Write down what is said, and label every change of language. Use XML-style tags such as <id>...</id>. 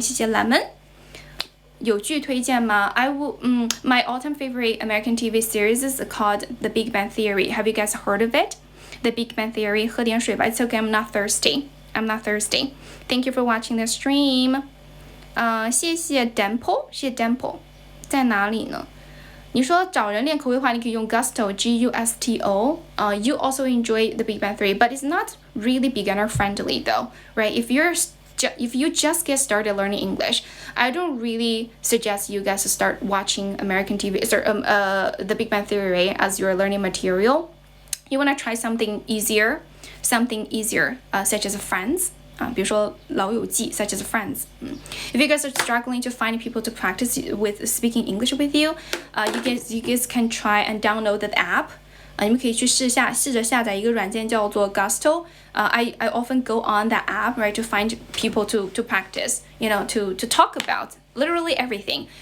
<zh>谢谢 Lemon. 有剧推荐吗?</zh> <en>My all-time favorite American TV series is called The Big Bang Theory. Have you guys heard of it? The Big Bang Theory.</en> <zh>喝点水吧.</zh> <en>It's okay. I'm not thirsty. Thank you for watching the stream.</en> <zh>谢谢 Dimple. 谢谢 Dimple. 在哪里呢? 你说找人练口语的话，你可以用 Gusto, Gusto.</zh> <en>You also enjoy The Big Bang Theory, but it's not really beginner friendly though, right? If you just get started learning English, I don't really suggest you guys to start watching American TV, The Big Bang Theory as your learning material. You want to try something easier, such as Friends.</en> <zh>比如说老友记</zh> <en>such as Friends. If you guys are struggling to find people to practice with speaking English with you, you guys can try and download the app.</en> <zh>你们可以去试着下载一个软件叫做 Gusto.</zh> <en>I often go on that app, right, to find people to practice, to talk about literally everything.</en>